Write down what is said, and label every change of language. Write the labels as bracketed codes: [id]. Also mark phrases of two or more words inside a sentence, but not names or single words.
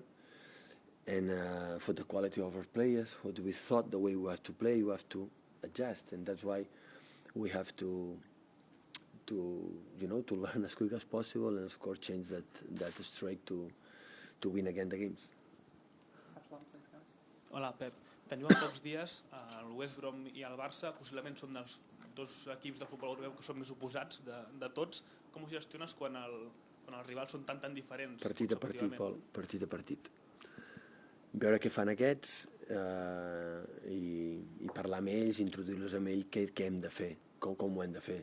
[en] And for the quality of our players, what we thought the way we have to play, you have to adjust, and that's why we have to learn as quick as possible, and of course change that strike to win again the games. [ca] Hola, Pep. Tenim en pocs dies el West Brom i el Barça, possiblement són dels dos equips de futbol europeu que són més oposats de tots. Com ho gestiones quan els rivals són tan diferents? Partit a partit, Pol, partit a partit. Veure què fan aquests i parlar amb ells, introduir-los amb ells què hem de fer, com ho hem de fer.